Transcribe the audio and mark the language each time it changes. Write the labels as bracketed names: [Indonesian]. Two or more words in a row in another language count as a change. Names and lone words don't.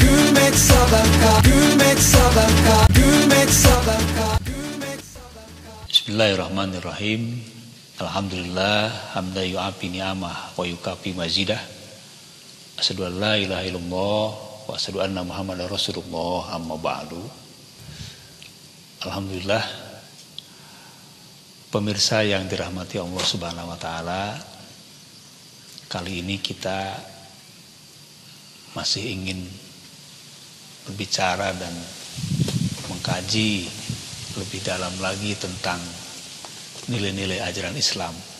[Turkish] Gülmek sadaka, gülmek sadaka, gülmek sadaka, gülmek sadaka. [Arabic] بسم الله الرحمن الرحيم. الحمد لله حمدا يوافي نعمه ويكافئ مزيده. أشهد أن لا إله إلا الله وأشهد أن محمدا رسول الله، أما بعد. Alhamdulillah, [Indonesian] pemirsa yang dirahmati Allah [Arabic] سبحانه وتعالى, [Indonesian] kali ini kita masih ingin berbicara dan mengkaji lebih dalam lagi tentang nilai-nilai ajaran Islam.